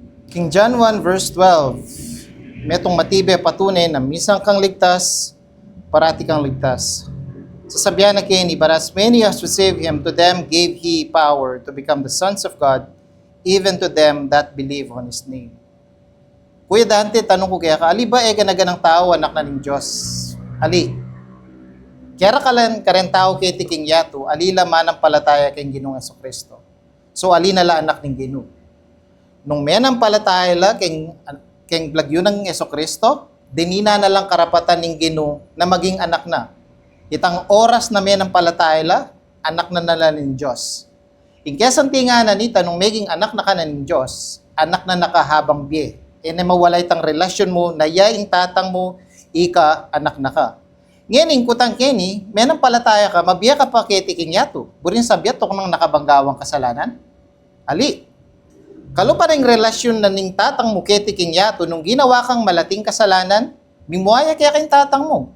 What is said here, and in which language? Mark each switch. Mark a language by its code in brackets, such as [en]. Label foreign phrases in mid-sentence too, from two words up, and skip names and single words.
[pam] King John 1 verse 12, metong matibe patunay na misang kang ligtas, parati kang ligtas. Sasabihan na kini, [en] but as many as receive him, to them gave he power to become the sons of God, even to them that believe on his name. [pam] Kuya Dante, tanong ko kaya ka, ali ba ega na ganang tao, anak na ng Diyos? Ali. Kaya ka rin tao kay tiking yato, ali laman ang palataya kay Ginoong Jesucristo. So ali na la anak ng Ginoo. Nung may nang palataya la kay blagyo ng Jesucristo, dinina na lang karapatan ng Ginoo na maging anak na. Itang oras na may nang palataya la, anak na nala ng Diyos. In kesan tinganan ni tanong maging anak na ka na ng Diyos, anak na nakahabang biye. E na mawalay tang relasyon mo, na yaing tatang mo, ika, anak na ka. Ngayon, kutang keni, may nang palataya ka, mabiya ka pa kay tiking yato. Burin sabiat to kung nakabanggawang kasalanan. Ali, kalo pa rin relasyon na ning tatang mo kay tiking yato, nung ginawa kang malating kasalanan, mimuaya kaya kayong tatang mo.